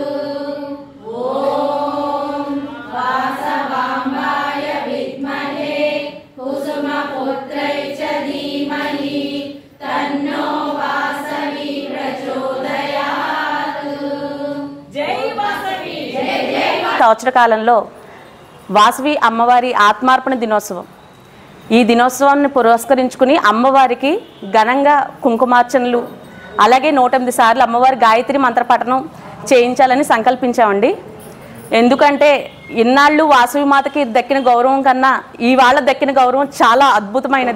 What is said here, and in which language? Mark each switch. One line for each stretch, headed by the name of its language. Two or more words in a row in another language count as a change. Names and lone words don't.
Sanskrit: ॐ वासवाम्बाय विद्महे कुसुमपुत्रै च धीमहि तन्नो वासवी प्रचोदयातु।
Hindi: जय वासवी जय जय।
Telugu: సంవత్సర కాలంలో వాసవి అమ్మవారి ఆత్మార్పణ దినోత్సవం. ఈ దినోత్సవాన్ని పురస్కరించుకుని అమ్మవారికి ఘనంగా కుంకుమార్చనలు, అలాగే 108 సార్లు అమ్మవారి గాయత్రి మంత్రపఠనం చేయించాలని సంకల్పించామండి. ఎందుకంటే ఇన్నాళ్ళు వాసవి మాతకి దక్కిన గౌరవం కన్నా ఇవాళ దక్కిన గౌరవం చాలా అద్భుతమైనది.